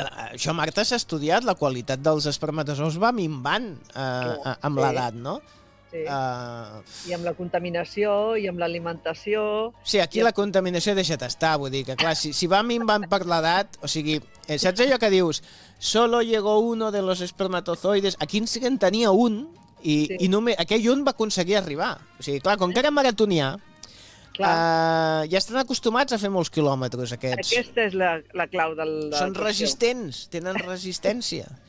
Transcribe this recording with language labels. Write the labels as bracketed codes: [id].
[ca] Això, Marta, s'ha estudiat, la qualitat dels espermatozous va minvant amb l'edat, no? Sí. I amb la contaminació i amb l'alimentació... Sí, aquí la contaminació deixa't estar, vull dir que, clar, si va minvant per l'edat, o sigui, saps allò que dius? [es] Solo llegó uno de los espermatozoides... [ca] Aquí en sí que en tenia un i només, aquell un va aconseguir arribar. O sigui, clar, com que era maratonià, ja estan acostumats a fer molts quilòmetres, aquests. Aquesta és la clau del... Són resistents, tenen resistència.